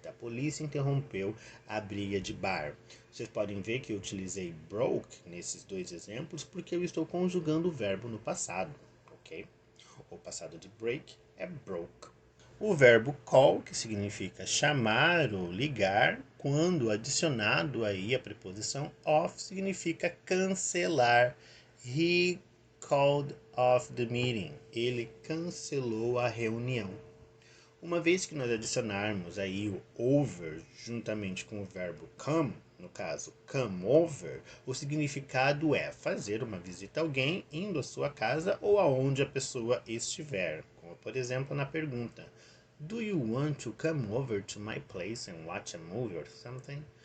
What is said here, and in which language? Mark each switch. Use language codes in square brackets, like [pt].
[pt] A polícia interrompeu a briga de bar. Vocês podem ver que eu utilizei broke nesses dois exemplos porque eu estou conjugando o verbo no passado, ok? O passado de break é broke. O verbo call, que significa chamar ou ligar, quando adicionado aí a preposição off, significa cancelar. [en] He called off the meeting. [pt] Ele cancelou a reunião. Uma vez que nós adicionarmos aí o over juntamente com o verbo come, no caso come over, o significado é fazer uma visita a alguém indo à sua casa ou aonde a pessoa estiver. Como por exemplo na pergunta: [en] Do you want to come over to my place and watch a movie or something?